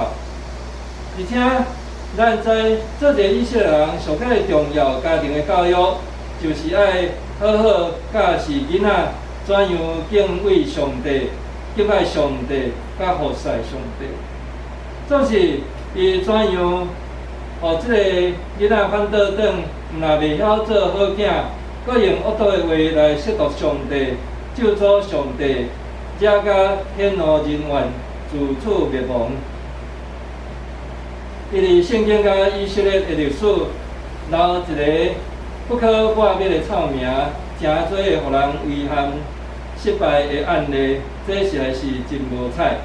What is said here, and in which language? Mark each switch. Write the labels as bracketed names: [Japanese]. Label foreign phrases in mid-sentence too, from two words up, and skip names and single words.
[Min Nan Chinese] 而且，咱知做一个以色列人上界重要家庭的教育，就是爱好好教示囡仔怎样敬畏上帝、敬爱上帝，甲服侍上帝。总是伊怎样，互即个囡仔反倒转，若袂晓做好囝，搁用恶毒的话来亵渎上帝、咒诅上帝，惹甲天怒人怨，自取灭亡。伊伫圣经甲以色列的历史留一个不可磨灭的臭名，诚侪会互人遗憾、失败的案例，这实在是真无彩。